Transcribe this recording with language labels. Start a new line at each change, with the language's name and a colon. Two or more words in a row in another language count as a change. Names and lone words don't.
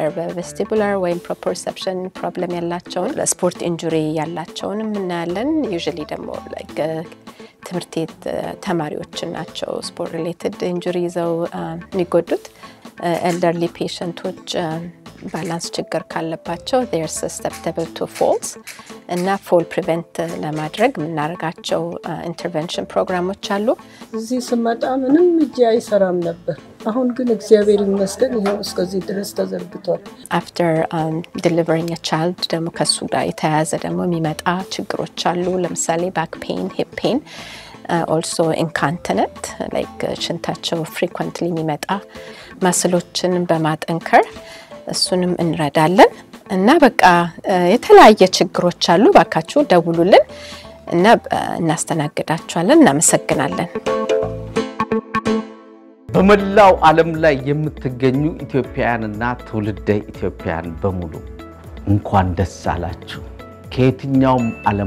Amharic: በቬስቲቡላር ወይም
English: proprioception problem
Amharic: ያላቸውን፣ ለስፖርት ኢንጁሪ ያላቸውን እናያለን። ዩዥሊ ደግሞ ላይክ ትምህርት ቤት ተማሪዎች ናቸው
English: sport related injury
Amharic: ይዘው የሚጎዱት። ኤልደርሊ ፔሸንቶች ባላንስ ችግር ካለባቸው
English: they are susceptible to falls
Amharic: እና
English: fall prevent
Amharic: ለማድረግ የምናደርጋቸው ኢንተርቬንሽን ፕሮግራሞች አሉ። እዚህ ስመጣ ምንም እጄ አይሰራም ነበር። አሁን ግን እግዚአብሔር ይመስገን ይሄው እስከዚህ ድረስ ተዘርግቷል።
English: After delivering a child
Amharic: ደግሞ ከሱ ጋር የተያያዘ ደግሞ የሚመጣ ችግሮች አሉ። ለምሳሌ
English: back pain, hip pain, also incontinent like
Amharic: ሽንታቸው frequently የሚመጣ ማስሎችን በማጠንከር እሱንም እንረዳለን። እና በቃ የተለያየ ችግሮች አሉ። ባካችሁ ደውሉልን እና እናስተናግዳችኋለን። እናመሰግናለን። በመላው ዓለም ላይ የምትገኙ ኢትዮጵያውያንና ትውልደ ኢትዮጵያውያን በሙሉ እንኳን ደስ አላችሁ። ከየትኛውም ዓለም